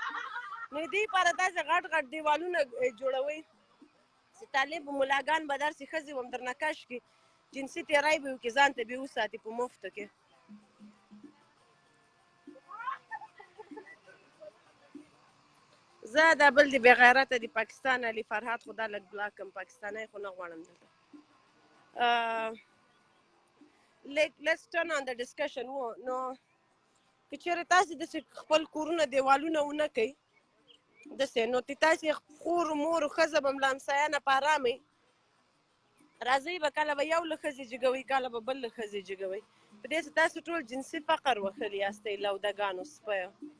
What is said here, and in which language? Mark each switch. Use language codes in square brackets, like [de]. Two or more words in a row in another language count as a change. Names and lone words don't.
[ps] نو دې لپاره داسې غټ غټ دیوالونه جوړوئ چې طالب ملاګان به داسې ښځې هم درنه کش کړي، جنسي تیری به وکړي، ځان ته به یې وساتي په مفتو کې. زه دا بل د بې غیرته د پاکستان علي فرهاد خو دا لږ بلاک کړم، پاکستانی خو نه غواړم دلته. [en] Let's turn on the discussion. [ps] نو که چېرې تاسې داسې خپل کورونه دیوالونه ونه کوئ داسې، نو تاسې خور مور ښځه به هم له همسایه نه په ارامئ، راځئ به کله به یو له ښځې جګوئ، کله به بل له ښځې جګوئ. په دې چې تاسو ټول جنسي فقر وښلي یاستئ لودګانو سپیو.